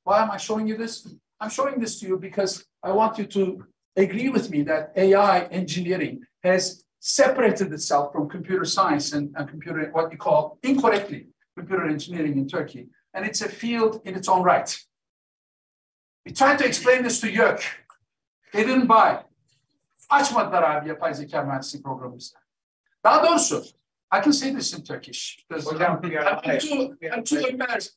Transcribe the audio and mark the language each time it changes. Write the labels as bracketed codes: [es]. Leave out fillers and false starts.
[en] Why am I showing you this? I'm showing this to you because I want you to agree with me that AI engineering has separated itself from computer science and computer, what you call incorrectly, computer engineering in Turkey. And it's a field in its own right. We tried to explain this to YÖK. They didn't buy. [tr] Açmadılar abi yapay zeka mühendisliği programımızda. Daha doğrusu, [en] I can say this in Turkish. Because I'm too embarrassed.